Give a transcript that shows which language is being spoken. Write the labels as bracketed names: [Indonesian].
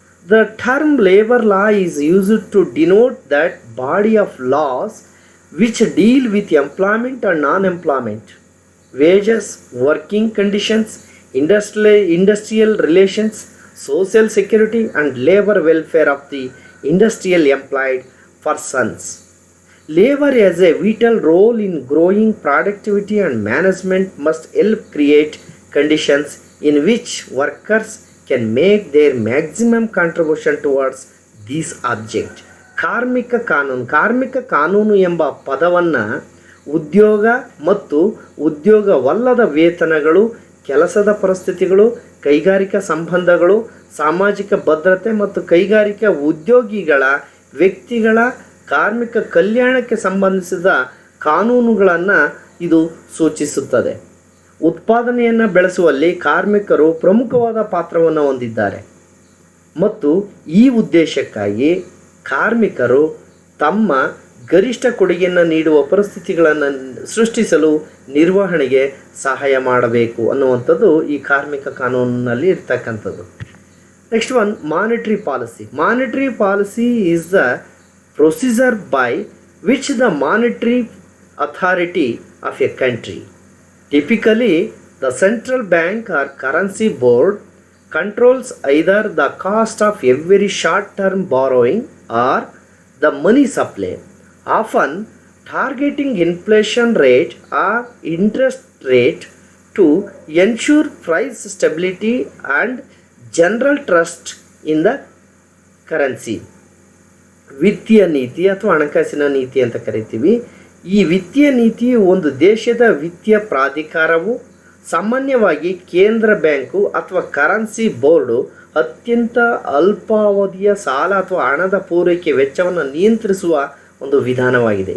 [English] The term labour law is used to denote that body of laws which deal with employment and non employment, wages, working conditions, industrial relations, social security and labor welfare of the industrial employed persons. Labor has a vital role in growing productivity and management must help create conditions in which workers can make their maximum contribution towards this object. [Kannada] ಕಾರ್ಮಿಕ ಕಾನೂನು ಎಂಬ ಪದವನ್ನು ಉದ್ಯೋಗ ಮತ್ತು ಉದ್ಯೋಗವಲ್ಲದ ವೇತನಗಳು, ಕೆಲಸದ ಪರಿಸ್ಥಿತಿಗಳು, ಕೈಗಾರಿಕಾ ಸಂಬಂಧಗಳು, ಸಾಮಾಜಿಕ ಭದ್ರತೆ ಮತ್ತು ಕೈಗಾರಿಕಾ ಉದ್ಯೋಗಿಗಳ ವ್ಯಕ್ತಿಗಳ ಕಾರ್ಮಿಕ ಕಲ್ಯಾಣಕ್ಕೆ ಸಂಬಂಧಿಸಿದ ಕಾನೂನುಗಳನ್ನು ಇದು ಸೂಚಿಸುತ್ತದೆ. ಉತ್ಪಾದನೆಯನ್ನು ಬೆಳೆಸುವಲ್ಲಿ ಕಾರ್ಮಿಕರು ಪ್ರಮುಖವಾದ ಪಾತ್ರವನ್ನು ಹೊಂದಿದ್ದಾರೆ. ಮತ್ತು ಈ ಉದ್ದೇಶಕ್ಕಾಗಿ ಕಾರ್ಮಿಕರು ತಮ್ಮ ಗರಿಷ್ಠ ಕೊಡುಗೆಯನ್ನು ನೀಡುವ ಪರಿಸ್ಥಿತಿಗಳನ್ನು ಸೃಷ್ಟಿಸಲು ನಿರ್ವಹಣೆಗೆ ಸಹಾಯ ಮಾಡಬೇಕು ಅನ್ನುವಂಥದ್ದು ಈ ಕಾರ್ಮಿಕ ಕಾನೂನಿನಲ್ಲಿ ಇರ್ತಕ್ಕಂಥದ್ದು. [English] Next one, monetary policy. Monetary policy is the procedure by which the monetary authority of a country, typically the central bank or currency board, controls either the cost of every short-term borrowing or the money supply, often targeting inflation rate or interest rate to ensure price stability and general trust in the currency. [Kannada] ವಿತ್ತೀಯ ನೀತಿ ಅಥವಾ ಹಣಕಾಸಿನ ನೀತಿ ಅಂತ ಕರಿತೀವಿ. ಈ ವಿತ್ತೀಯ ನೀತಿಯು ಒಂದು ದೇಶದ ವಿತ್ತೀಯ ಪ್ರಾಧಿಕಾರವು, ಸಾಮಾನ್ಯವಾಗಿ ಕೇಂದ್ರ ಬ್ಯಾಂಕು ಅಥವಾ ಕರೆನ್ಸಿ ಬೋರ್ಡು, ಅತ್ಯಂತ ಅಲ್ಪಾವಧಿಯ ಸಾಲ ಅಥವಾ ಹಣದ ಪೂರೈಕೆ ವೆಚ್ಚವನ್ನು ನಿಯಂತ್ರಿಸುವ ಒಂದು ವಿಧಾನವಾಗಿದೆ.